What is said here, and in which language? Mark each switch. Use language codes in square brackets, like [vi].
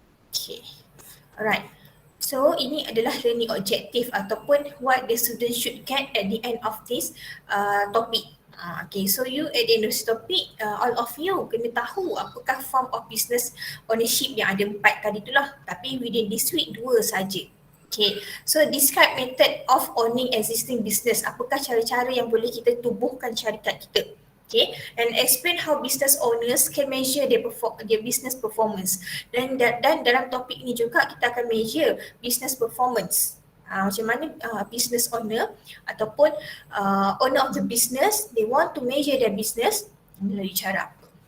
[en] Okay. Alright. So [ms] ini adalah [en] learning objective [ms] ataupun [en] what the student should get at the end of this topic. Okay, so you at the end of this topic, all of you [ms] kena tahu apakah [en] form of business ownership [ms] yang ada 4 tadi tu lah. Tapi [en] within this week 2 [ms] saja. [en] Okay, so describe method of owning existing business. [ms] Apakah cara-cara yang boleh kita tubuhkan syarikat kita? [en] Okay, and explain how business owners can measure their business performance. [ms] Dan dalam topik ini juga kita akan [en] measure business performance. [ms] Macam mana [en] business owner [ms] ataupun [en] owner of the business, they want to measure their business [ms] melalui cara apa.